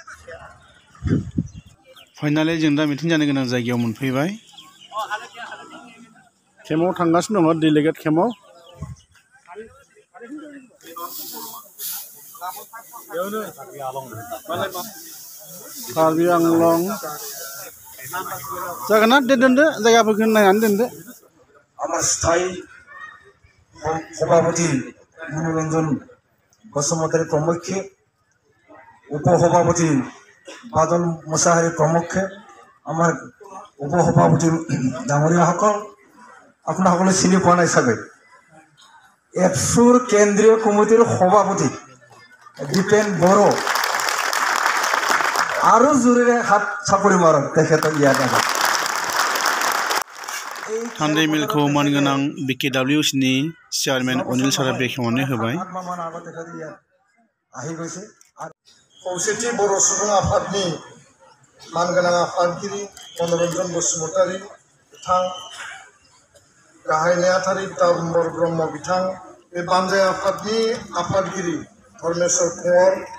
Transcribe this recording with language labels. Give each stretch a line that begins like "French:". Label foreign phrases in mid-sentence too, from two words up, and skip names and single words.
Bodo: फाइनालि जों दा मिटिं जानो गोनां जायगायाव मोनफैबाय केम्पआव थांगासिनो दङ
English: delegate campआव
Bodo: कार्बि आंलं जागोन ना दोनदो जायगाफोरखौ नायनानै दोनदो
Assamese: আমার স্থায়ী সভাপতি মনোরঞ্জন বসুমতারি প্রমুখে উপসভাপতি বাদল মুসাহারি প্রমুখে আমার উপসভাপতি ডাঙৰীয়াসকল আপোনাক সকলোৱে চিনি পোৱা নাই চাগে এপছুৰ কেন্দ্ৰীয় কমিটিৰ সভাপতি দীপেন বড়ো আৰু জোৰেৰে হাত চাপৰি মাৰক তেখেতক ইয়াত
Bodo: हान्दै मिलखौ मानगोनां BKWCनि चेयारमेन अनिल सारा बेखेवनानै होबाय खौसेथि बर' सुबुं आफादनि मानगोनां आफादगिरि मनरन्जन बसुमतारी बिथां गाहाय नेहाथारि दामबर ब्रह्म बिथां बे बानजाय आफादनि आफादगिरि धर्मेश्वर कुंवर